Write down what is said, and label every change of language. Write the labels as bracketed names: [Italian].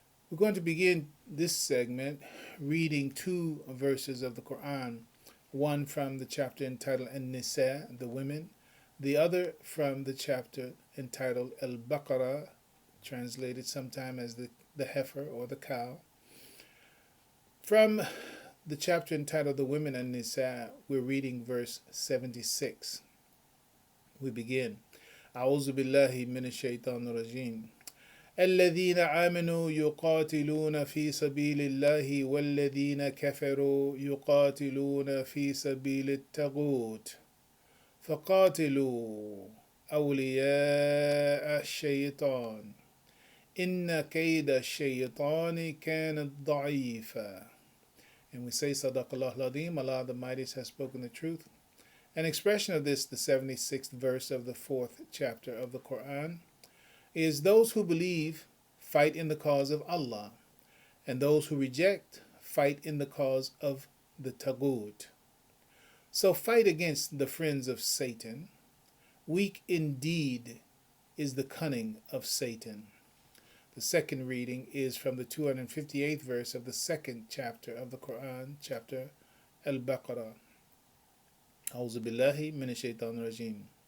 [English] We're going to begin this segment reading two verses of the Quran, one from the chapter entitled An-Nisa, the women, the other from the chapter entitled Al-Baqarah, translated sometime as the heifer or the cow. From the chapter entitled The Women and Nisa, we're reading verse 76. We begin. [Arabic] أعوذ بالله من الشيطان الرجيم. الذين آمنوا يقاتلون في سبيل الله والذين كفروا يقاتلون في سبيل الطاغوت فقاتلوا أولياء الشيطان إن كيد الشيطان كان ضعيفا. [English] And we say, Sadaqallah al-Azim, Allah the Mightiest has spoken the truth. An expression of this, the 76th verse of the 4th chapter of the Quran, is those who believe fight in the cause of Allah, and those who reject fight in the cause of the Taghut. So fight against the friends of Satan. Weak indeed is the cunning of Satan. The second reading is from the 258th verse of the second chapter of the Quran, chapter Al-Baqarah. [Arabic] أعوذ بالله من الشيطان الرجيم.